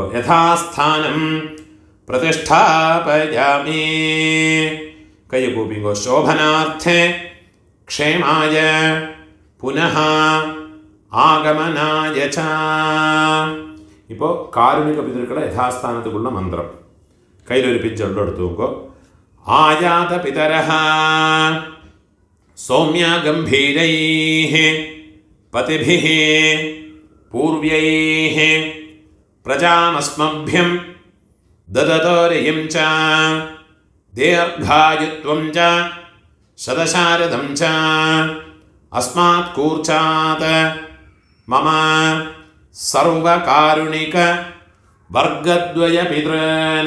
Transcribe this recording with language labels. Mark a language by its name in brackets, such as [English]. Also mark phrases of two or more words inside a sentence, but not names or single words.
[Sanskrit] यथास्थानं प्रतिष्ठापयामि. [Tamil] கையை கூப்பிங்கோ. [Sanskrit] शोभनार्थे क्षेमाय पुनः आगमनाय च. [Tamil] இப்போ காருணிக பிதர்களை யதாஸ்தானத்துக்குள்ள மந்திரம். [Malayalam] കയ്യിലൊരു പിഞ്ച് എള്ളു എടുത്ത് നോക്കോ. [Sanskrit] आयात पितरः सौम्य गम्भीरैः पतिभिः पूर्व्यैः प्रजामस्मभ्यं ददतोरयं च दीर्घायुत्वं च शतशारदं च अस्मात् कूर्चात् मम सर्वकारुणिक वर्गद्वय पितॄन्.